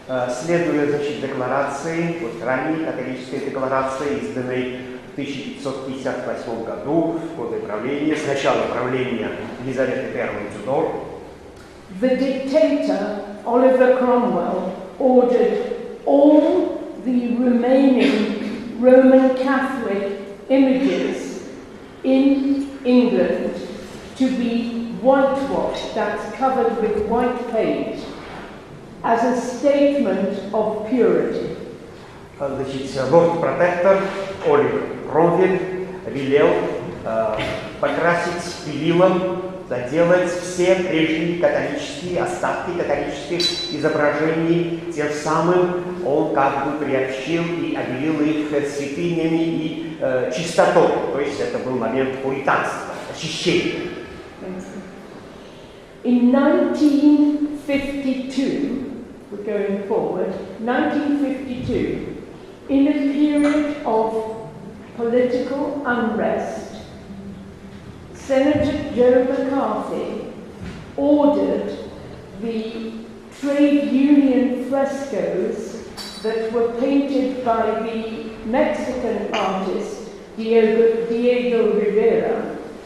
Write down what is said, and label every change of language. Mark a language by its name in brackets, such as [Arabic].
[Russian] следуя, значит, декларации, вот ранней католической декларации, изданной в 1558 году, в годы правления, с начала правления Елизаветы I Тюдор, [English] the dictator Oliver Cromwell ordered all the remaining Roman Catholic images in England to be whitewashed, that's covered with white paint, as a statement of purity. [Russian] Значит, лорд-протектор Оливер Кромвель велел покрасить белилом, заделать все прежние католические, остатки католических изображений, тем самым он как бы приобщил и обелил их святынями и чистотой. То есть это был момент пуританства, очищения. [English] In 1952, we're going forward, 1952, in a period of political unrest, Senator Joe McCarthy ordered the trade union frescoes that were painted by the Mexican artist Diego Rivera